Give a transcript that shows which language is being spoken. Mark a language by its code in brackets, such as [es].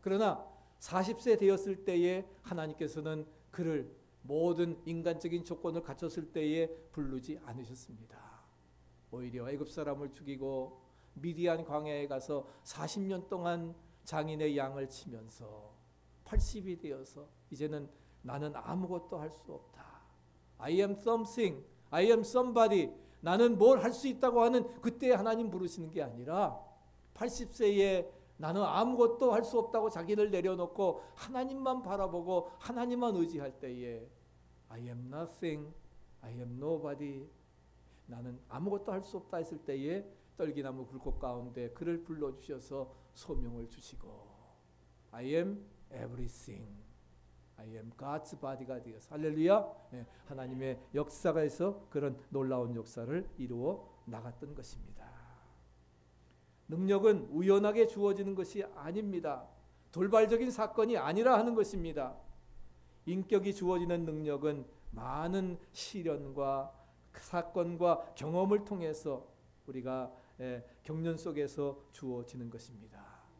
[ko] 그러나 40세 되었을 때에 하나님께서는 그를 모든 인간적인 조건을 갖췄을 때에 부르지 않으셨습니다. 오히려 애굽 사람을 죽이고 미디안 광야에 가서 40년 동안 장인의 양을 치면서 80이 되어서 이제는 나는 아무것도 할 수 없다. [en] I am something, I am somebody. [ko] 나는 뭘 할 수 있다고 하는 그때 하나님 부르시는 게 아니라 80세에 나는 아무것도 할 수 없다고 자기를 내려놓고 하나님만 바라보고 하나님만 의지할 때에 [en] I am nothing, I am nobody. [ko] 나는 아무것도 할 수 없다 했을 때에 떨기나무 굴곡 가운데 그를 불러주셔서 소명을 주시고 [en] I am everything. I am God's body가 [ko] 되어서 할렐루야. 하나님의 역사에서 그런 놀라운 역사를 이루어 나갔던 것입니다. 능력은 우연하게 주어지는 것이 아닙니다. 돌발적인 사건이 아니라 하는 것입니다. 인격이 주어지는 능력은 많은 시련과 사건과 경험을 통해서 우리가 경륜 속에서 주어지는 것입니다.